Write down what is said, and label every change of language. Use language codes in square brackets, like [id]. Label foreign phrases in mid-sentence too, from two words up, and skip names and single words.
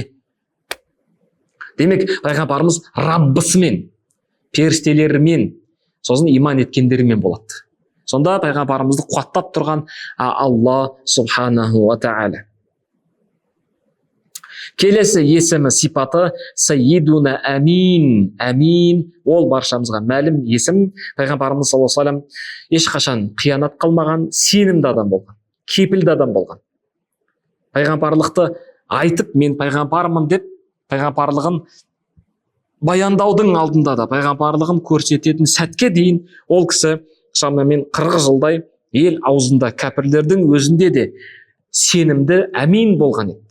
[kk] Демек, пайғамбарымыз Раббысымен, періштелерімен, сосын иман еткендерімен болады. Сонда пайғамбарымызды қуаттап тұрған Алла [ar] سبحانه وتعالى. [kk] Келесі есімі, сипаты [ar] سيدنا أمين. [kk] Амин, ол баршамызға мәлім есім. Пайғамбарымыз [ar] صلى الله عليه وسلم [kk] ешқашан қиянат қылмаған, сенімді адам болған, кепілді адам болған. Пайғамбарлықты айтып, мен пайғамбармын деп, пайғамбарлығын баяндаудың алдында да, пайғамбарлығын көрсететін сәтке дейін ол кісі шамамен 40 жылдай ел аузында, кәпірлердің өзінде де сенімді, әмин болған еді.